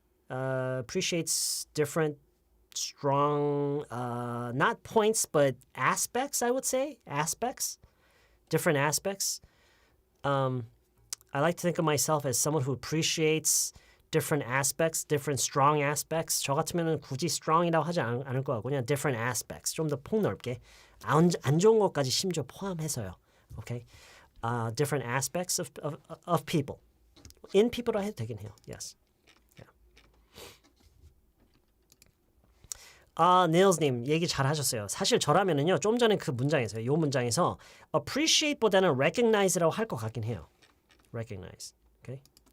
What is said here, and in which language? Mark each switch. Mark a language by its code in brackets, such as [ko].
[en] Appreciates different strong, not points, but aspects, I would say. Different aspects. I like to think of myself as someone who appreciates different aspects, different strong aspects. [ko] 저 같으면 굳이 strong이라고 하지 않을 것 같고 그냥 different aspects. 좀 더 폭넓게. 안 좋은 것까지 심지어 포함해서요. [en] Okay? Different aspects of people. [ko] In people로 해도 되긴 해요. [en] Yes. [ko] 네일스님 얘기 잘 하셨어요. 사실 저라면은요, 좀 전에 그 문장에서요, 요 문장에서 appreciate보다는 recognize라고 할 것 같긴 해요. [en] recognize. Okay?